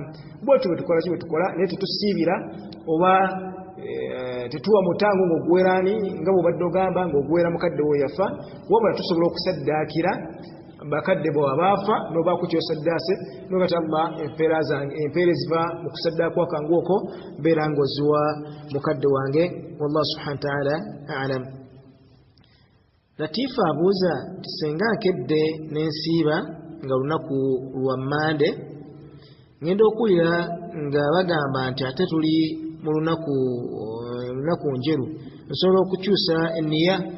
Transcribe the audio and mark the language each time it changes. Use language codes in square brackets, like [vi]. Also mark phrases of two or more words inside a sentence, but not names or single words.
[lg] Bwetyo bwe tukola naye tetusiibira oba tetuwa mutango ng'oguwerani nga bw'obadde ogamba ng'oguwera mukadde wo yafa wabula tusobola okusaddaakira bakadde bo abaafa n'obaako kyosaddaase n'ogati Allah empeerezebwa mu kusaddaakwa kwange okwo beera ng'oziwa mukadde wange. [ar] والله سبحانه وتعالى أعلم. [lg] Latifa abuuza nti senga nkedde n'ensiiba nga lunaku lwa Mande ngenda okuwulira nga bagamba nti ate tuli mu lunaku njeru nsobola okukyusa enniya.